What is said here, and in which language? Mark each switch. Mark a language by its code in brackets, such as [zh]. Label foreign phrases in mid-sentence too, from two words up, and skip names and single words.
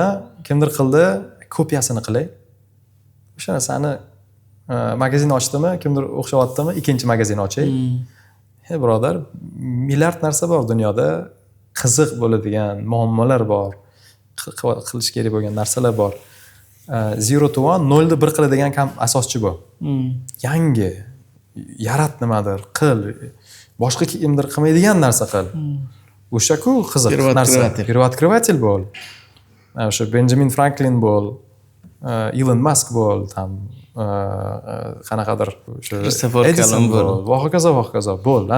[uz] Kimdir qildi, kopiyasini qilay. O'sha narsani magazin ochdimi, kimdir o'xshayaptimi, ikkinchi magazin ochay. Birodar, milliard narsa bor dunyoda, qiziq bo'ladigan muammolar bor, qilish kerak bo'lgan narsalar bor. [en] Zero to one, [uz] 0 1 qiladigan asoschi bu. Yangi yarat nimadir, qil. Boshqa kimdir qilmaydigan narsa qil. O'sha-ku qiziq narsa. Первооткрыватель bo'l. O'sha Benjamin Franklin bo'l, Elon Musk bo'l, tam qanaqadir o'sha Edison bo'l, va hokazo bo'l, ha.